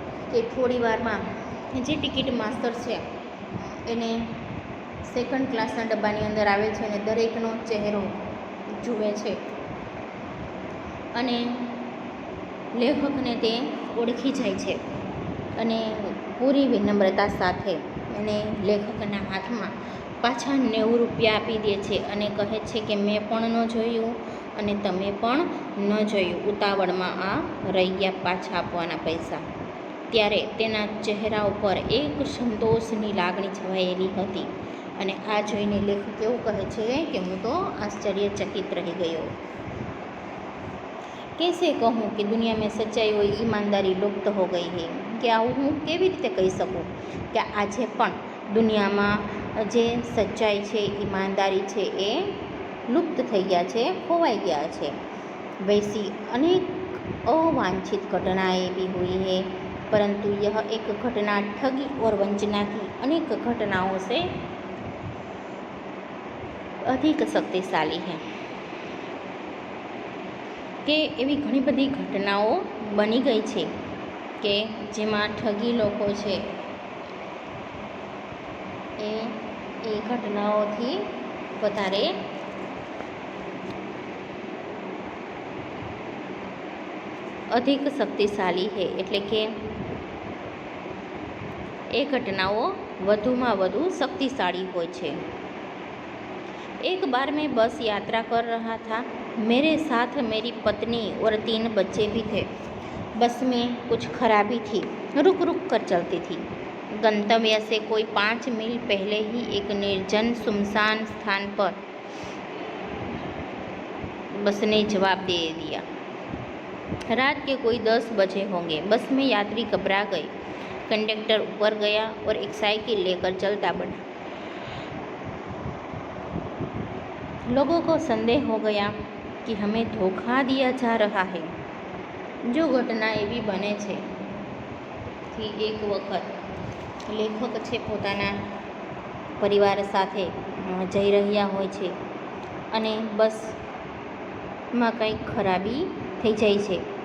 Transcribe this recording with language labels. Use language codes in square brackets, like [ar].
[gu] કે થોડી વારમાં જે ટિકિટ માસ્તર છે એને સેકન્ડ ક્લાસના ડબ્બાની અંદર આવે છે અને દરેકનો ચહેરો જુએ છે અને લેખકને તે ઓળખી જાય છે અને પૂરી વિનમ્રતા સાથે એને લેખકના હાથમાં પાછા 90 રૂપિયા આપી દે છે અને કહે છે કે મેં પણ ન જોયું અને તમે પણ ન જોયું, ઉતાવળમાં આ રહી ગયા પાછા આપવાના પૈસા. ત્યારે તેના ચહેરા ઉપર એક સંતોષની લાગણી છવાયેલી હતી અને આ જોઈને લેખક એવું કહે છે કે હું તો આશ્ચર્યચકિત રહી ગયો. [hi] कैसे कहूँ कि दुनिया में सच्चाई और ईमानदारी लुप्त हो गई है. [gu] કે આવું હું કેવી રીતે કહી શકું કે આજે પણ દુનિયામાં જે સચ્ચાઈ છે, ઈમાનદારી છે એ લુપ્ત થઈ ગયા છે, ખોવાઈ ગયા છે. [hi] वैसी अनेक अवांछित घटनाएं भी हुई है, परंतु यह एक घटना ठगी और वंचना की अनेक घटनाओं से अधिक शक्तिशाली है. [gu] કે એવી ઘણી બધી ઘટનાઓ બની ગઈ છે કે જેમાં ઠગી લોકો છે એ ઘટનાઓથી વધારે અધિક શક્તિશાળી છે, એટલે કે એ ઘટનાઓ વધુમાં વધુ શક્તિશાળી હોય છે. [hi] एक बार मैं बस यात्रा कर रहा था. मेरे साथ मेरी पत्नी और 3 बच्चे भी थे. बस में कुछ खराबी थी, रुक रुक कर चलती थी. गंतव्य से कोई 5 मील पहले ही एक निर्जन सुनसान स्थान पर बस ने जवाब दे दिया. रात के कोई 10 बजे होंगे. बस में यात्री घबरा गए. कंडक्टर ऊपर गया और एक साइकिल लेकर चलता बढ़ा. लोगों को संदेह हो गया कि हमें धोखा दिया जा रहा है. जो [gu] ઘટના એવી બને છે કે એક વખત લેખક છે પોતાના પરિવાર સાથે જઈ રહ્યા હોય છે અને બસમાં કંઈક ખરાબી થઈ જાય છે.